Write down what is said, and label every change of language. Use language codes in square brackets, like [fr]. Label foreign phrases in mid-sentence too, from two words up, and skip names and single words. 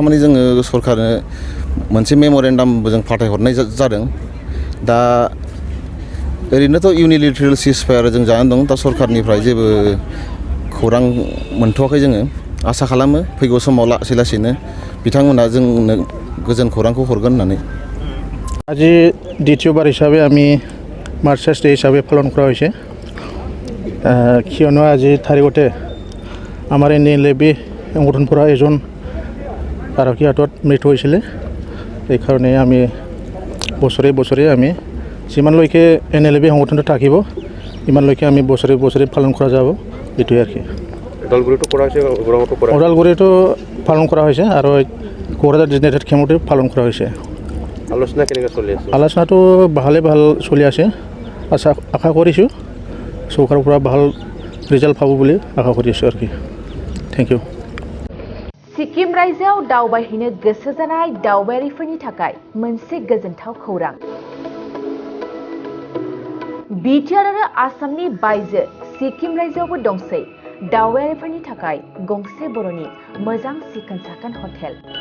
[brx] थारमाने जोङो सरकारनो मोनसे मेम'रेन्डामबो जों फाथायहरनाय जादों। दा ओरैनोथ' [en] unilateral ceasefire [brx] जों जानानै दं। दा सरकारनिफ्राय जेबो खौरां मोनथ'वाखै। जोङो आसा खालामो फैगौ समाव लासै लासैनो बिथांमोना जोंनो गोजोन खौरांखौ हरगोन होननानै। [as] আজি দ্বিতীয়বাৰ হিচাপে আমি [en] march past day [as] হিচাপে পালন কৰা হৈছে। কিয়নো আজি তাৰিখতে আমাৰ এনএলএফবি সংগঠনৰ পৰা এজন আৰক্ষী হাতত মৃত্যু হৈছিলে। সেইকাৰণে আমি বছৰে বছৰে আমি যিমানলৈকে এনএলএফবি সংগঠনটো থাকিব ইমানলৈকে আমি বছৰে বছৰে পালন কৰা যাব। এইটোৱে আৰু কি ওদালগুৰিতো পালন কৰা হৈছে আৰু কোকৰাঝাৰ ডিষ্ট্ৰিক্ট খেমতে পালন কৰা হৈছে। আলোচনা কেনেকৈ চলি আছে? আলোচনাটো ভাল চলি আছে। আশা কৰিছোঁ চৰকাৰৰ পৰা ভাল ৰিজাল্ট পাব বুলি আশা কৰিছোঁ আৰু কি। [en] Thank you. [brx] सिक्किम रायजोआव दावबायहैनो गोसो जानाय दावबायारिफोरनि थाखाय मोनसे गोजोनथाव खौरां। बिटिआर आरो आसामनि बायजो सिक्किम रायजोआवबो दंसै दावबायारिफोरनि थाखाय गंसे बर'नि मोजां सिखोन साखोन हटेल।